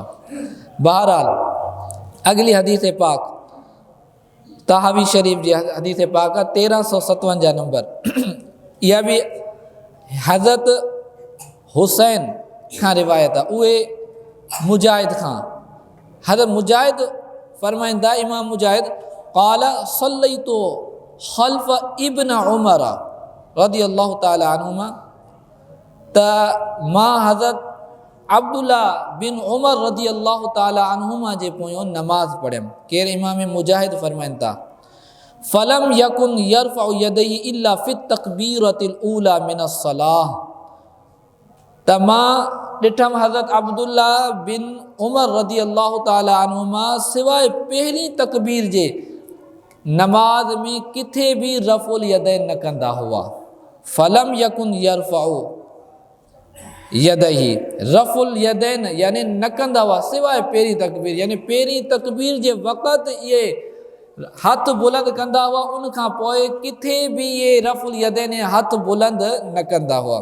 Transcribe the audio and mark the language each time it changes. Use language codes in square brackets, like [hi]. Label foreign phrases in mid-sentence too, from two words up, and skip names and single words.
[sd] बहरहाल अगली हदीस पाक तहावी शरीफ जी हदीस पाक 1357 नंबर इहा भी हज़रत हुसैन खां रिवायत आहे, उहे मुजाहिद खां। हज़रत मुजाहिद फरमाइंदा इमाम मुजाहिद [ar] قال صليت خلف ابن عمر رضي الله تعالى عنهما [sd] त मां हज़रत अब्दुल्ला बिन उमर [ar] رضي الله تعالى عنهما [sd] जे पोयों नमाज़ पढ़ियमि। केरु इमाम मुजाहिद फरमाइनि था [ar] فلم يكن يرفع يديه إلا في تكبيرة الأولى من الصلاة. [sd] त मां ॾिठमि हज़रत अब्दुल्ला बिन उमर [ar] رضي الله تعالى عنهما [sd] सवाइ पहिरीं तकबीर जे नमाज में किथे भी [ar] رفع اليدين [sd] न कंदा हुआ। [ar] فلم يكن يرفع يديه رفع اليدين [sd] यानी न कंदा हुआ सवाइ पहिरीं तकबीर, यानी पहिरीं तकबीर जे वक़्तु इहे हथ बुलंद कंदा हुआ, उनखां पोइ किथे भी ये [ar] رفع اليدين [sd] हथ बुलंद न कंदा हुआ।